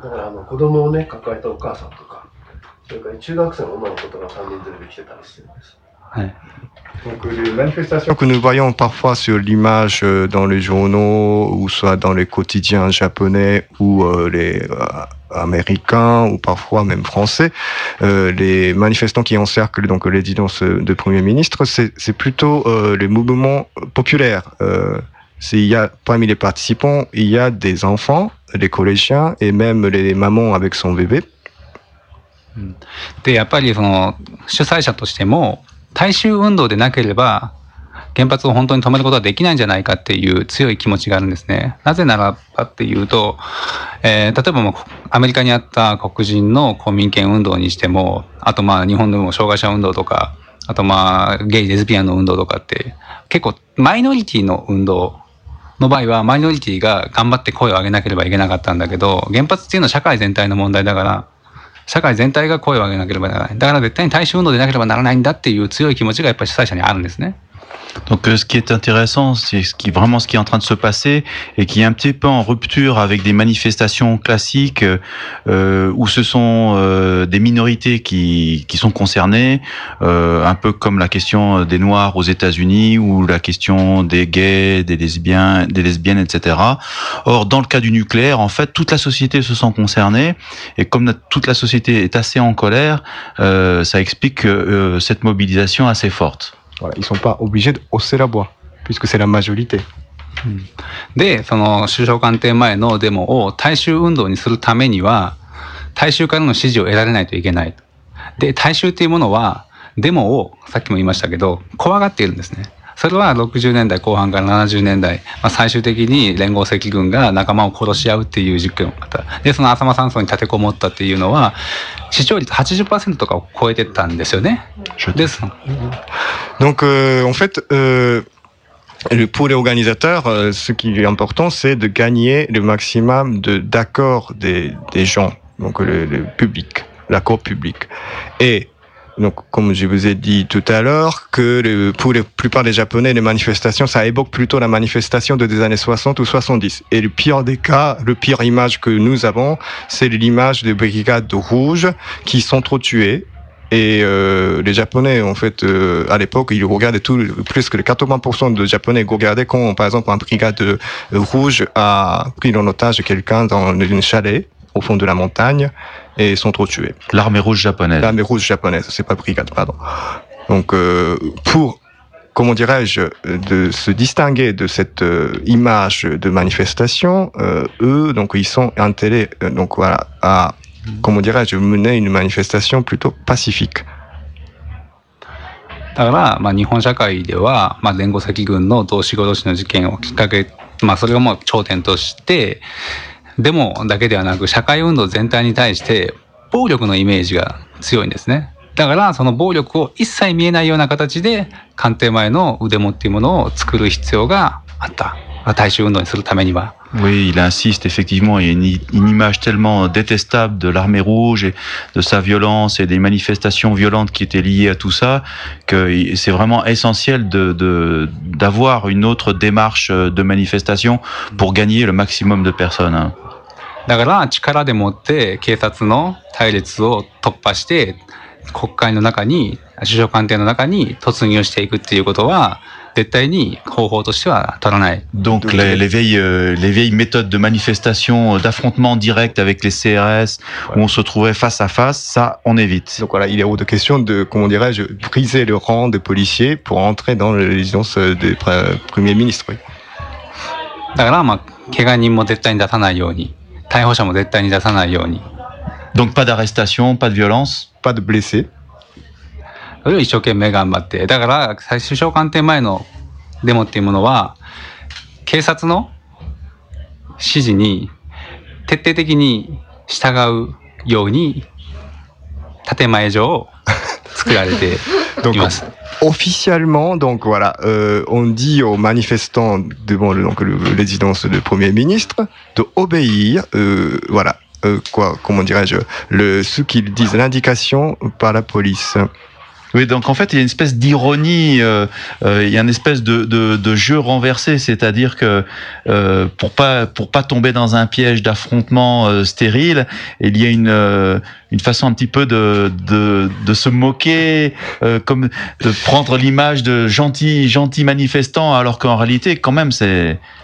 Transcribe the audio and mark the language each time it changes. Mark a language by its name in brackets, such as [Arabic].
[Japanese] だからあの子供を、ね、抱えたお母さんとかそれから中学生の女の子とか3人連れてきてたりしてるんです。はい。 [French] Donc, que nous voyons parfois sur l'image dans les journaux ou soit dans les quotidiens japonais ou les américains ou parfois même français, les manifestants qui encerclent donc les résidences de premier ministre, c'est plutôt les mouvements populaires. Il y a parmi les participants, il y a des enfants les collégiens et même les mamans avec son bébé. [Japanese] で、やっぱりその主催者としても大衆運動でなければ原発を本当に止めることはできないんじゃないかっていう強い気持ちがあるんですね。なぜならばっていうと、例えばもうアメリカにあった黒人の公民権運動にしても、あとまあ日本でも障害者運動とか、あとまあゲイ、レズビアンの運動とかって、結構マイノリティの運動の場合はマイノリティが頑張って声を上げなければいけなかったんだけど、原発っていうのは社会全体の問題だから、社会全体が声を上げなければならない。だから絶対に大衆運動でなければならないんだっていう強い気持ちがやっぱり主催者にあるんですね。 [French] Donc, ce qui est intéressant, c'est vraiment ce qui est en train de se passer et qui est un petit peu en rupture avec des manifestations classiques où ce sont des minorités qui sont concernées, un peu comme la question des Noirs aux États-Unis ou la question des gays, des lesbiennes, etc. Or, dans le cas du nucléaire, en fait, toute la société se sent concernée et comme toute la société est assez en colère, ça explique cette mobilisation assez forte. Voilà, ils sont pas obligés de hausser la voix, puisque c'est la majorité. [Japanese] で、その首相官邸前のデモを大衆運動にするためには、大衆からの支持を得られないといけない。で、大衆っていうものは、デモを、さっきも言いましたけど、怖がっているんですね。それは60年代後半から70年代、まあ、最終的に連合赤軍が仲間を殺し合うっていう事件があった。で、その浅間山荘に立てこもったっていうのは、視聴率 80% とかを超えてたんですよね。です。 [French] Donc, en fait, pour les organisateurs, ce qui est important, c'est de gagner le maximum d'accord des gens, donc le public, l'accord public. Et donc, comme je vous ai dit tout à l'heure, que pour la plupart des Japonais, les manifestations, ça évoque plutôt la manifestation des années 60 ou 70. Et le pire des cas, la pire image que nous avons, c'est l'image des brigades rouges qui sont trop tuées. Et les Japonais, en fait, à l'époque, ils regardaient tout, plus que 80% de Japonais regardaient quand, par exemple, un brigade rouge a pris en otage quelqu'un dans une chalet au fond de la montagne et sont trop tués. L'armée rouge japonaise. L'armée rouge japonaise, c'est pas brigade, pardon. Donc, pour, comment dirais-je, de se distinguer de cette image de manifestation, eux, donc, ils sont intéressés, donc voilà, àComment dirais-je, mener une manifestation plutôt pacifique. [Japanese] だから、まあ、日本社会では、まあ、連合赤軍の同志殺しの事件をきっかけ、まあ、それをもう頂点としてデモだけではなく社会運動全体に対して暴力のイメージが強いんですね。だからその暴力を一切見えないような形で官邸前の腕もっていうものを作る必要があった。大衆運動にするためには。 [French] Oui, il insiste effectivement. Il y a une image tellement détestable de l'armée rouge et de sa violence et des manifestations violentes qui étaient liées à tout ça que c'est vraiment essentiel d'avoir une autre démarche de manifestation pour gagner le maximum de personnes. [Japanese] だから力でもって警察の隊列を突破して国会の中に首相官邸の中に突入していくっていうことは。絶対に方法としては取らない。 [French] Donc les vieilles méthodes de manifestation, d'affrontement direct avec les CRS, où on se trouvait face à face, ça on évite. Donc voilà, il est hors de question de, comment dirais-je, briser le rang des policiers pour entrer dans la résidence des premiers ministres. [Japanese] だからまあ、怪我人も絶対に出さないように、逮捕者も絶対に出さないように。 [French] Donc pas d'arrestation, pas de violence, pas de blessés. [Japanese] それを一生懸命頑張って。だから、首相官邸前のデモっていうものは、警察の指示に徹底的に従うように、建前上作られています。 [French] Officiellement, donc voilà, on dit aux manifestants devant donc la résidence du premier ministre d'obéir, voilà, quoi, comment dirais-je, ce qu'ils disent, l'indication par la police. Oui, donc en fait, il y a une espèce d'ironie, il y a une espèce de jeu renversé, c'est-à-dire que pour pas tomber dans un piège d'affrontement stérile, il y a une façon un petit peu de se moquer, comme de prendre l'image de gentils manifestants, alors qu'en réalité, quand même, c'est...